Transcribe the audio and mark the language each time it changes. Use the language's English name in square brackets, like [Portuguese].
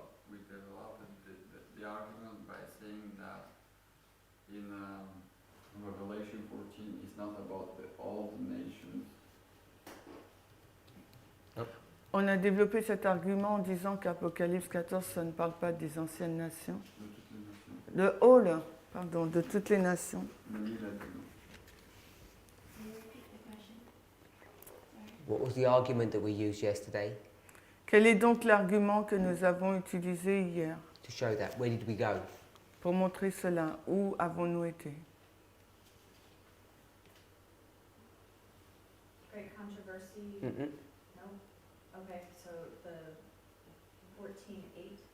[English] We developed the argument by saying that in Revelation 14 it's not about all the nations. [French] On a développé cet argument en disant qu'Apocalypse 14, ça ne parle pas des anciennes nations. De toutes les nations. Le whole, pardon, de toutes les nations. [English] What was the argument that we used yesterday [French] Quel est donc l'argument que nous avons utilisé hier [English] to show that? Where did we go? [French] pour montrer cela? Où avons-nous été? [English] Great controversy? Mm-mm. No? Okay, so the 14:8.